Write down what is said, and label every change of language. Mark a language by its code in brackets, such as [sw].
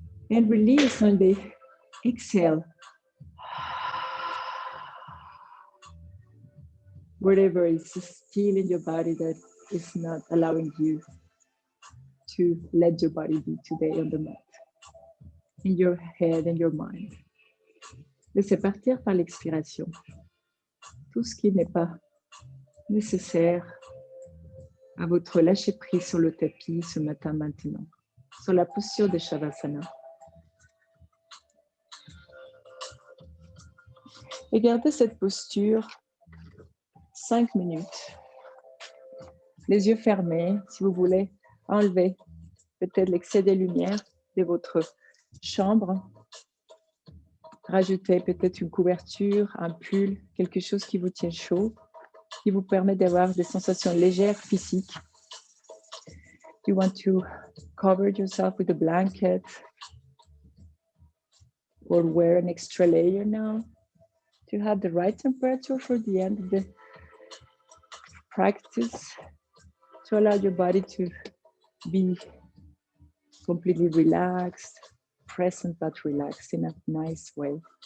[en] And release on the exhale. Whatever is still in your body that is not allowing you to let your body be today on the mat. In your head and your mind. [fr] Laissez partir par l'expiration tout ce qui n'est pas nécessaire à votre lâcher-prise sur le tapis ce matin maintenant, sur la posture de Shavasana. Et gardez cette posture 5 minutes. Les yeux fermés, si vous voulez enlever peut-être l'excès des lumières de votre chambre. Rajoutez peut-être une couverture, un pull, quelque chose qui vous tient chaud, qui vous permet d'avoir des sensations légères physiques. [en] You want to cover yourself with a blanket or wear an extra layer now to have the right temperature for the end of the practice, to allow your body to be completely relaxed, present but relaxed in a nice way.